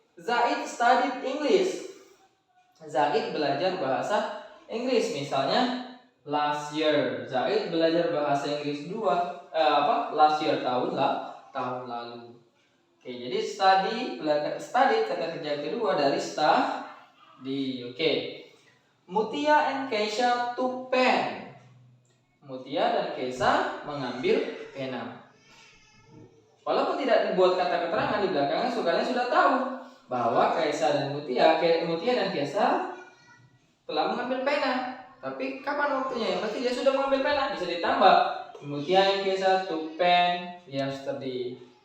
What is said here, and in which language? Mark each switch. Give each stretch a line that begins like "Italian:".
English: Zaid studied English.
Indonesian: Zaid belajar bahasa Inggris. Misalnya
English: last year.
Indonesian: Zaid belajar bahasa Inggris last year, tahun lalu. Oke, jadi study kata kerja kedua dari study. Oke.
English: Mutia and Keisha took pen.
Indonesian: Mutia dan Keisha mengambil pena. Walaupun tidak dibuat kata keterangan di belakangnya, kalian sudah tahu bahwa Keisha dan Mutia dan Keisha telah mengambil pena. Tapi kapan waktunya? Yang pasti dia sudah mengambil pena. Bisa ditambah
English: Mutia and Keisha took pen yesterday.